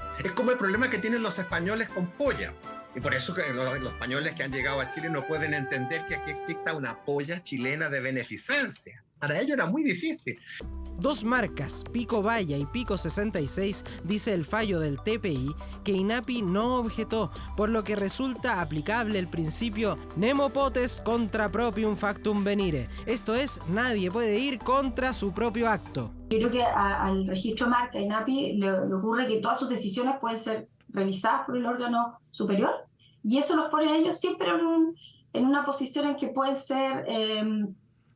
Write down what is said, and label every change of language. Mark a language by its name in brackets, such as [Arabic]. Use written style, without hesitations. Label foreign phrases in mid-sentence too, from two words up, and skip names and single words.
[Spanish] Es como el problema que tienen los españoles con polla. Y por eso que los españoles que han llegado a Chile no pueden entender que aquí exista una polla chilena de beneficencia. Para ellos era muy difícil. 2 marcas, Pico Baya y Pico 66, dice el fallo del TPI, que INAPI no objetó, por lo que resulta aplicable el principio [Latin] nemo potest contra proprium factum venire. [Spanish] Esto es, nadie puede ir contra su propio acto. Yo creo que al registro de marca INAPI le ocurre que todas sus decisiones pueden ser revisadas por el órgano superior, y eso los pone a ellos siempre en una posición en que pueden ser